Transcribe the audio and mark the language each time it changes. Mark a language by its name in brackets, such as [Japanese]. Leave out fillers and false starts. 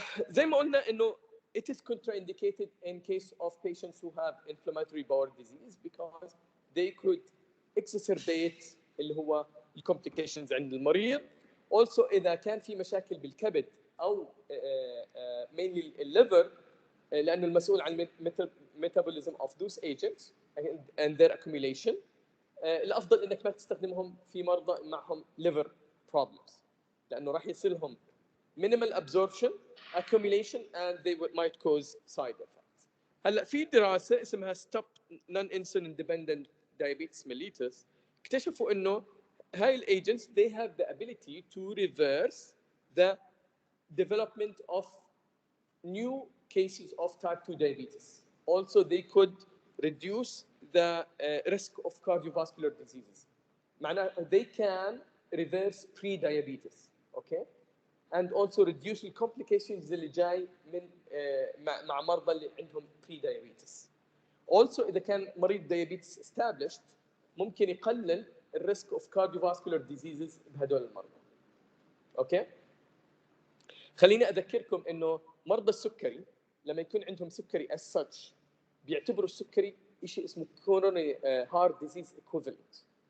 [English] زي ما قلنا انه it is contraindicated in case of patients who have inflammatory bowel disease because they could exacerbate [Arabic] اللي هو الكومبليكيشنز عند المريض. also اذا كان في مشاكل بالكبد او mainly الليفر لانه المسؤول عن metabolism of those agents and their accumulation، الافضل انك ما تستخدمهم في مرضى معهم liver problems لانه راح يصير لهم minimal absorption, accumulation and [English] they might cause side effects. [Arabic] هلا في دراسه اسمها stop non-insulin dependent diabetes mellitus اكتشفوا انه [English] هاي agents, they have the ability to reverse the development of new cases of type 2 diabetes. Also, they could reduce the risk of cardiovascular diseases. معناها they can reverse pre-diabetes, okay? And also reduce the complications [Arabic] اللي جاي من مع مرضى اللي عندهم [English] pre-diabetes. [Arabic] Also, إذا كان مريض diabetes established, ممكن يقلل الريسك [English] of cardiovascular diseases [Arabic] بهدول المرضى. اوكي؟ خليني اذكركم انه مرضى السكري لما يكون عندهم سكري as such بيعتبروا السكري شيء اسمه coronary heart disease equivalent.